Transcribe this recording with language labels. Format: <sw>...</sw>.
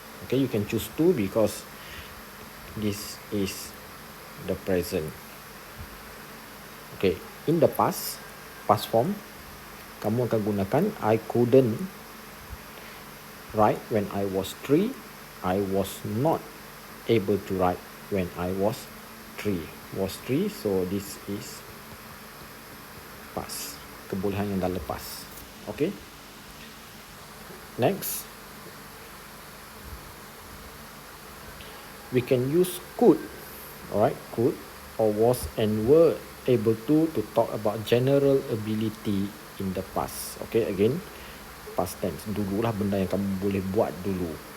<en>Okay, you can choose 2 because this is the present. Okay, in the past form, kamu akan gunakan I couldn't write when I was 3. I was not able to write when I was 3. Was 3, so this is past, kebolehan yang dah lepas. Okay, next we can use could. Alright, could or was and were able to talk about general ability in the past.</en> <ms>Okay, again past tense, dululah benda yang kamu boleh buat dulu.</ms>